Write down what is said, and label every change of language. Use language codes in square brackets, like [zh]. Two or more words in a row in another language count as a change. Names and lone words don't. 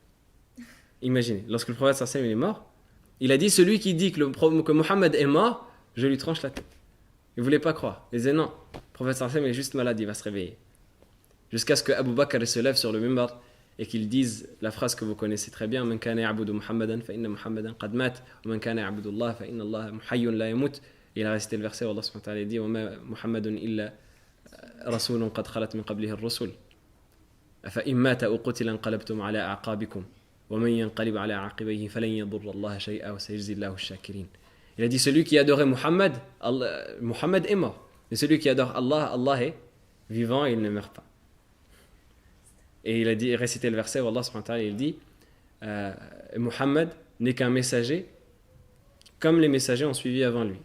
[fr] Imaginez, lorsque le prophète [ar] صلى الله عليه وسلم [fr] est mort, il a dit, celui qui dit que Mohammed est mort, je lui tranche la tête. Il ne voulait pas croire. Il disait non, le prophète [ar] صلى الله عليه وسلم [fr] est juste malade, il va se réveiller. Jusqu'à ce que Abu Bakr se lève sur le mimbar et qu'il dise la phrase que vous connaissez très bien, [ar] من كان يعبد محمدا فإن محمدا قد مات، ومن كان يعبد الله فإن الله حي لا يموت. [fr] Il a récité le verset où Allah [ar] سبحانه وتعالى [fr] dit, [ar] وما محمد إلا رسول قد خلت من قبله الرسل. أفإن مات أو قتل انقلبتم على أعقابكم، ومن ينقلب على عقبيه فلن يضر الله شيئا وسيجزي الله الشاكرين. [fr] Il a dit, celui qui adorait Muhammad, Muhammad est mort. Mais celui qui adore Allah, Allah est vivant et il ne meurt pas. Et il a dit, récité le verset où Allah [ar] سبحانه وتعالى, [fr] il dit, Muhammad n'est qu'un messager comme les messagers ont suivi avant lui.